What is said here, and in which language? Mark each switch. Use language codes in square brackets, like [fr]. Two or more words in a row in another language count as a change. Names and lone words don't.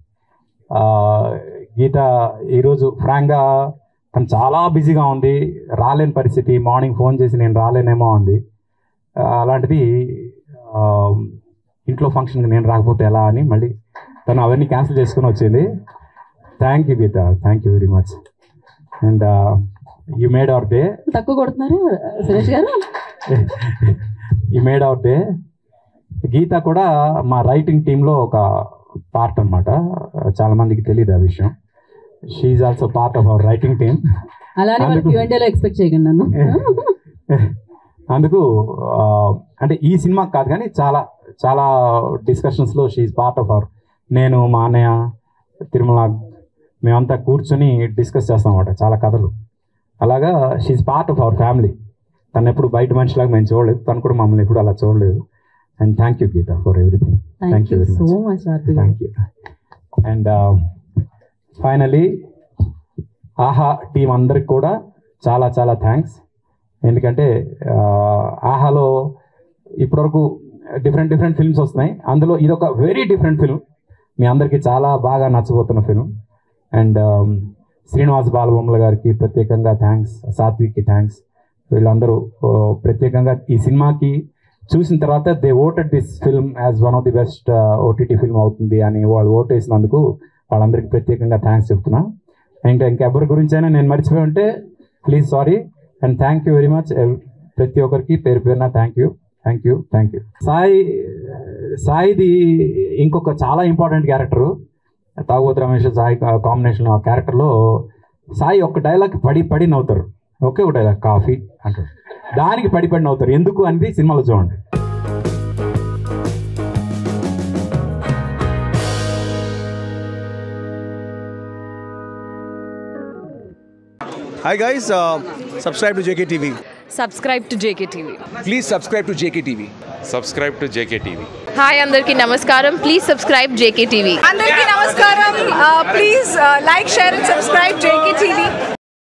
[te] గీత ఈరోజు ఫ్రాంక్గా తను చాలా బిజీగా ఉంది, రాలేని పరిస్థితి. [en] morning phone [te] చేసి నేను రాలేనేమో అంది. అలాంటిది ఇంట్లో ఫంక్షన్కి నేను రాకపోతే ఎలా అని మళ్ళీ తను అవన్నీ క్యాన్సిల్ చేసుకుని వచ్చింది. [en] thank you Geetha, Thank you very much. And you made our day. [te] తక్కువ కొడుతున్నారు సురేష్ గారు. [en] you made our day. [te] గీత కూడా మా [en] writing teamలో [te] ఒక పార్ట్ అనమాట. చాలామందికి తెలియదు ఆ విషయం. [en] she's also part of our writing team. [te] అలానే Q&Aలో ఎక్స్పెక్ట్ చేయకండి నన్ను. అందుకు అంటే ఈ సినిమాకి కాదు కానీ చాలా చాలా డిస్కషన్స్లో [en] she's part of our. [te] నేను, మా అన్నయ్య, తిరుమల మేమంతా కూర్చొని డిస్కస్ చేస్తాం అన్నమాట చాలా కథలు. [en] అలాగా she's part of our family. [te] తను ఎప్పుడు బయట మనిషిలాగా మేము చూడలేదు, తను కూడా మమ్మల్ని ఎప్పుడు అలా చూడలేదు. [en] And thank you Geetha for everything. Thank you very much. Thank you. and finally [te] ఆహా టీం అందరికి కూడా చాలా చాలా థ్యాంక్స్. ఎందుకంటే ఆహాలో ఇప్పటివరకు [en] different films [te] వస్తున్నాయి, అందులో ఇదొక [en] very different film. [te] మీ అందరికీ చాలా బాగా నచ్చబోతున్న ఫిల్మ్. అండ్ శ్రీనివాస్ బాలబొమ్మల గారికి ప్రత్యేకంగా థ్యాంక్స్, సాత్విక్కి థ్యాంక్స్. వీళ్ళందరూ ప్రత్యేకంగా ఈ సినిమాకి చూసిన తర్వాత [en] they voted this film as one of the best OTT film [te] అవుతుంది అని వాళ్ళు ఓట్ వేసినందుకు వాళ్ళందరికీ ప్రత్యేకంగా థ్యాంక్స్ చెప్తున్నా. ఇంకెవరి గురించి అయినా నేను మర్చిపోయి ఉంటే [en] please sorry and thank you very much. [te] ప్రతి ఒక్కరికి పేరు పేరున [en] thank you. [te] సాయిది ఇంకొక చాలా [en] important character, [te] తాగుబోతు రమేష్ సాయి కాంబినేషన్ ఆ క్యారెక్టర్లో సాయి ఒక్క డైలాగ్ పడి నవ్వుతారు. ఒకే ఒక డైలాగ్ కాఫీ అంటారు, దానికి పడి నవ్వుతారు. ఎందుకు అనేది సినిమాలో చూడండి. [en] Hi guys, subscribe to JKTV. Subscribe to JKTV. Please subscribe to JKTV. Subscribe to JKTV. [te] Hi అందరికీ నమస్కారం. [en] Please subscribe JKTV. [te] అందరికీ నమస్కారం. [en] Please like, share and subscribe JKTV.